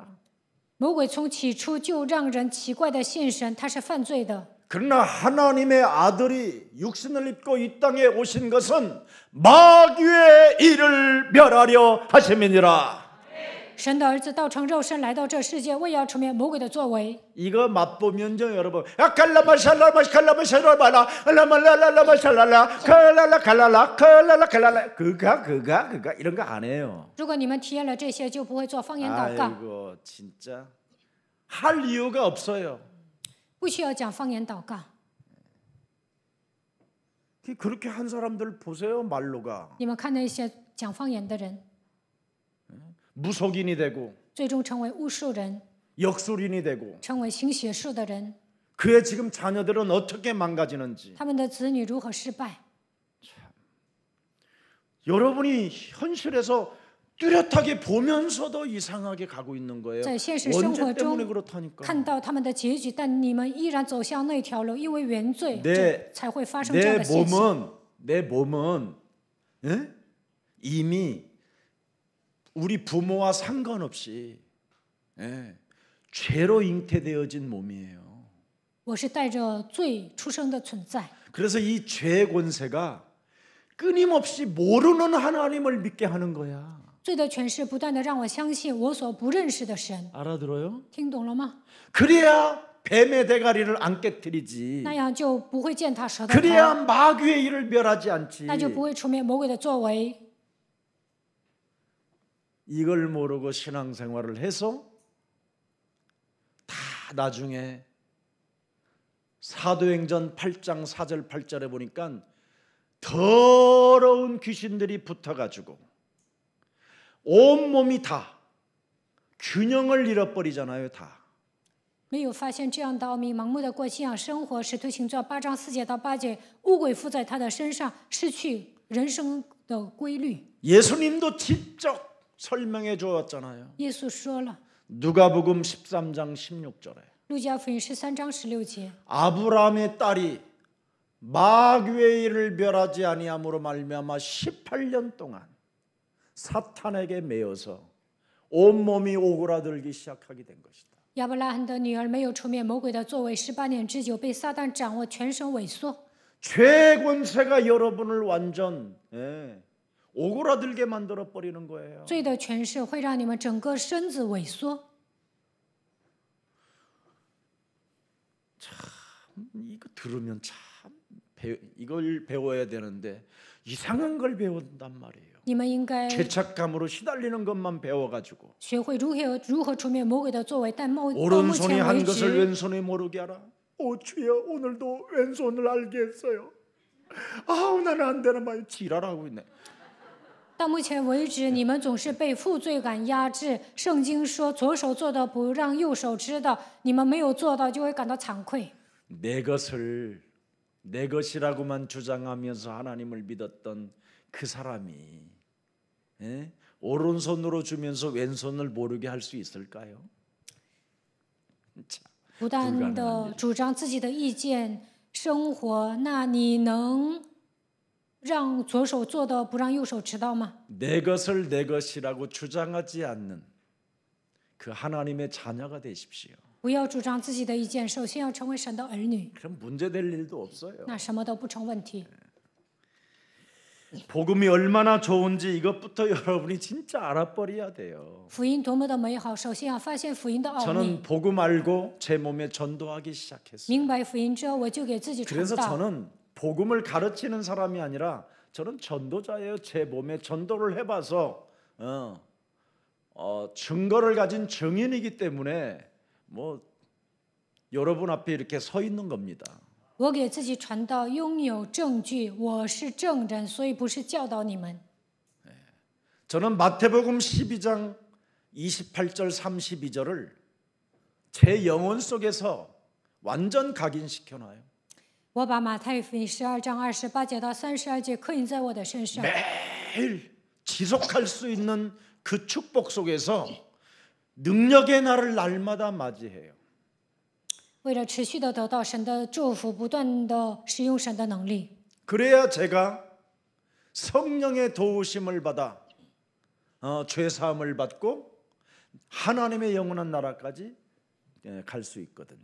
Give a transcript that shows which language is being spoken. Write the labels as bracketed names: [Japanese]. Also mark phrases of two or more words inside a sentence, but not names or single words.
[Chinese] 魔鬼从起初就让人奇怪的信神，他是犯罪的。 [Korean] 그러나 하나님의 아들이 육신을 입고 이 땅에 오신 것은 마귀의 일을 멸하려 하심이니라. [Chinese] 神的儿子道成肉身来到这世界，为要除灭魔鬼的作为。 [Korean] 이거 맛보면요 여러분. 칼라마샬라마샬라마샬라마라 알라말라라마샬라라 칼라라 칼라라 그가 이런 거 안 해요. [Chinese] 如果你们体验了这些，就不会做方言祷告， [Korean] 아이고 진짜 할 이유가 없어요. [Chinese] 不需要讲方言祷告。 [Korean] 그렇게 한 사람들 보세요. 말로가 [Chinese] 你们看那些讲方言的人， [Korean] 무속인이 되고 [Chinese] 最终成为巫术人， [Korean] 역술인이 되고 [Chinese] 成为行邪术的人。 [Korean] 그의 지금 자녀들은 어떻게 망가지는지 [Chinese] 他们的子女如何失败？ [Korean] 여러분이 현실에서 뚜렷하게 보면서도 이상하게 가고 있는 거예요. [Chinese] 在现实生活 [Korean] 원죄 [Chinese] 中 [Korean] 때문에 그렇다니까. [Chinese] 看到他们的结局，但你们依然走向那条路，因为原罪， [Korean] 내 [Chinese] 这才会发生这样的现象。 [Korean] 내 몸은 예? 이미 우리 부모와 상관없이 예, 죄로 잉태되어진 몸이에요. [Chinese] 我是带着罪出生的存在， [Korean] 그래서 이 죄의 권세가 끊임없이 모르는 하나님을 믿게 하는 거야. [Chinese] 罪的权势不断的让我相信我所不认识的神， [Korean] 알아들어요? [Chinese] 听懂了吗？ [Korean] 그래야 뱀의 대가리를 안 깨뜨리지. [Chinese] 那样就不会践踏蛇的头， [Korean] 그래야 마귀의 일을 멸하지 않지. [Chinese] 那就不会出面魔鬼的作为。 [Korean] 이걸 모르고 신앙생활을 해서 다 나중에 사도행전 8장 4절 8절에 보니까 더러운 귀신들이 붙어가지고 온몸이 다 균형을 잃어버리잖아요. 다. [Chinese] 没有发现这样的奥秘，盲目的过信仰生活，使徒行传8章4节到8节，污鬼附在他的身上，失去人生的规律。 [Korean] 예수님도 직접 설명해 주었잖아요. [Chinese] 耶稣说了， [Korean] 누가복음 13장 16절에 [Chinese] 路加福音13章16节， [Korean] 아브라함의 딸이 마귀의 일을 멸하지 아니함으로 말미암아 18년 동안 사탄에게 매여서 온몸이 오그라들기 시작하게 된 것이다. [Chinese] 亚伯拉罕的女儿没有出面魔鬼的作为，18年之久被撒旦掌握，全身萎缩。 [Korean] 죄의 권세가 여러분을 완전 오그라들게 만들어 버리는 거예요. [Chinese] 罪的权势会让你们整个身子萎缩。 [Korean] 이거 들으면 참 이걸 배워야 되는데 이상한 걸 배운단 말이에요. [Chinese] 你们应该 [Korean] 죄책감으로 시달리는 것만 배워가지고 [Chinese] 学会如何出面魔鬼的作为，但到目 [Korean] 오른손이 [Chinese] 前 [Korean] 한 [Chinese] 为 [Korean] 것을 [Chinese] 止， [Korean] 왼손이 모르게 하라. 주여 오늘도 왼손을 알게 했어요. 아우 나는 안 되나 봐요. 지랄하고 있네. [Chinese] 到目前为止，你们总是被负罪感压制。圣经说，左手做的不让右手知道，你们没有做到，就会感到惭愧。 [Korean] 내 것을 내 것이라고만 주장하면서 하나님을 믿었던 그 사람이 오른손으로 주면서 왼손을 모르게 할 수 있을까요? [Chinese] 不断的主张自己的意见生活，那你能让左手做的不让右手知道吗？ [Korean] 내 것을 내 것이라고 주장하지 않는 그 하나님의 자녀가 되십시오. [Chinese] 不要主张自己的意见，首先要成为神的儿女， [Korean] 그럼 문제될 일도 없어요. [Chinese] 那什么都不成问题。 [Korean] 복음이 얼마나 좋은지 이것부터 여러분이 진짜 알아버려야 돼요. [Chinese] 福音多么的美好，首先要发现福音的奥秘。 [Korean] 저는 복음 알고 제 몸에 전도하기 시작했어요. [Chinese] 明白福音之后，我就给自己传 [Korean] 그래서 [Chinese] 道。 [Korean] 저는 복음을 가르치는 사람이 아니라 저는 전도자예요. 제 몸에 전도를 해봐서 증거를 가진 증인이기 때문에 뭐 여러분 앞에 이렇게 서 있는 겁니다. [Chinese] 我给自己传道，拥有证据，我是证人，所以不是教导你们。 [Korean] 저는 마태복음 12장 28절 32절을 제 영혼 속에서 완전 각인시켜놔요. [Chinese] 我把马太福音12章28节到32节刻印在我的身上， [Korean] 매일 지속할 수 있는 그 축복 속에서 능력의 날을 날마다 맞이해요. [Chinese] 为了持续的得到神的祝福，不断的使用神的能力， [Korean] 그래야 제가 성령의 도우심을 받아 죄 사함을 받고 하나님의 영원한 나라까지 갈 수 있거든요.